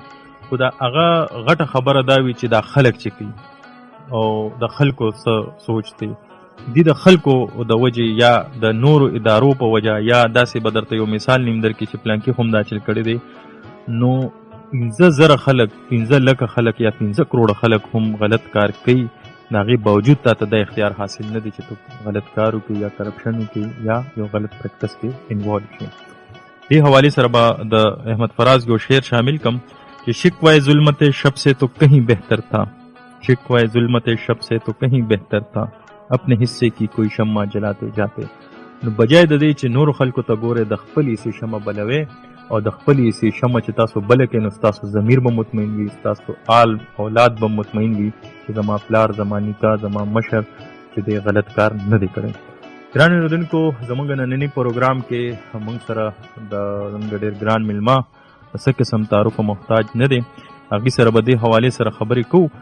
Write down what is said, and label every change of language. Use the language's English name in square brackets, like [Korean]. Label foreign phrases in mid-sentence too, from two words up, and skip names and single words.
[Pashto] خو د هغه غټه خبره دا وي چې دا خلک چې کوي او د خلکو څه سوچ دی، دې د خلکو د وجې یا د نورو ادارو په وجه، یا داسې به درته یو مثال نیم در کې چې پلانکي هم دا چل کړی دی، نو 15,000 خلک، 15 لکه خلک یا 15 کروڑه خلک هم غلط کار کوي، د هغې باوجود تا ته دا اختیار حاصل نه دی چې تو غلط کار وکړي یا کرپشن وکړي یا یو غلط پریکټس کې انوالو شي. دې حوالې سره به د احمد فراز یو شعر شامل کم چې [Urdu] شکوائے ظلمت شب سے تو کہیں بہتر تھا، شکوائے ظلمت شب سے تو کہیں بہتر تھا، اپنے حصے کی کوئی شمع جلاتے جاتے. [Pashto] نو بجای د دې چې نورو خلکو ته ګورئ د خپل حصې شمع بلوئ، او د خپل حصې شمع چې تاسو بله کړئ، نو ستاسو ضمیر به مطمئن وي، ستاسو آل اولاد به مطمئن وي چې زما پلار، زما نیکه، زما مشر چې دی غلط کار نه دی کړی. ګران اوریدونکو، زموږ ننني پروګرام کې موږ سره د زموږ ډېر ګران میلمه څه قسم تعارف محتاج نه دی، هغې سره به دې حوالې سره خبرې کوو.